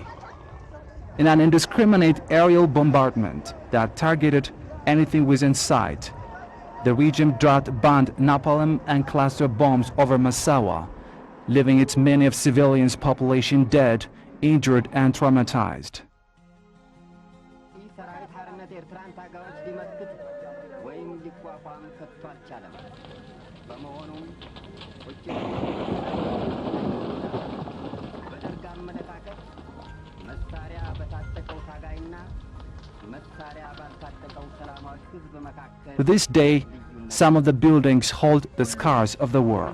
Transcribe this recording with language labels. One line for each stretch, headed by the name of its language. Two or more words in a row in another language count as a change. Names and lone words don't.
English: In an indiscriminate aerial bombardment that targeted anything within sight, the regime dropped bombed napalm and cluster bombs over Massawa, leaving its many of civilians' population dead injured and traumatized.
Amharic: ሰራዊት ሓርነት ኤርትራን ታጋዮች ሊመክት ወይም ሊቋቋም ከቶ አልቻለም። በመሆኑም በደርግ አመለካከት መሳሪያ በታጠቀው ታጋይና መሳሪያ ባልታጠቀው ሰላማዊ ሕዝብ መካከል
English: To this day, some of the buildings hold the scars of the war.